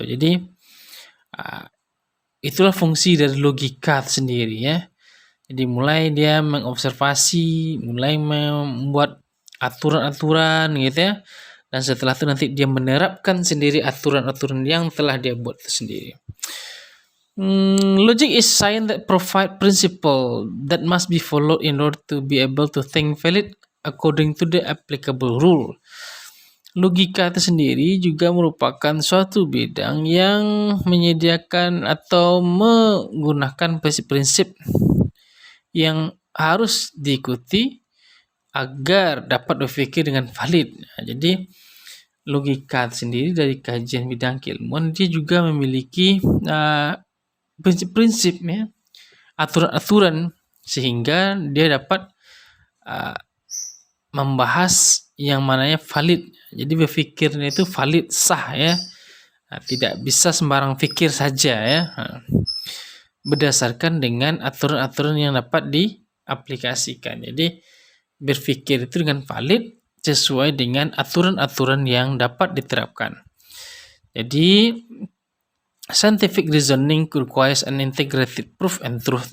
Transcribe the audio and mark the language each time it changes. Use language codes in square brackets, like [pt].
[id] Jadi itulah fungsi dari logika sendiri ya. Jadi mulai dia mengobservasi, mulai membuat aturan-aturan gitu ya, dan setelah itu nanti dia menerapkan sendiri aturan-aturan yang telah dia buat itu sendiri. [en] Logic is science that provide principle that must be followed in order to be able to think valid according to the applicable rule. [id] Logika itu sendiri juga merupakan suatu bidang yang menyediakan atau menggunakan prinsip-prinsip yang harus diikuti agar dapat berpikir dengan valid. Nah, jadi logika sendiri dari kajian bidang keilmuan dia juga memiliki prinsip-prinsip ya, aturan-aturan, sehingga dia dapat membahas yang mananya valid. Jadi berpikirnya itu valid, sah ya. Nah, tidak bisa sembarang pikir saja ya. Berdasarkan dengan aturan-aturan yang dapat diaplikasikan. Jadi berpikir itu dengan valid sesuai dengan aturan-aturan yang dapat diterapkan. [en] Jadi scientific reasoning requires an integrated proof and truth.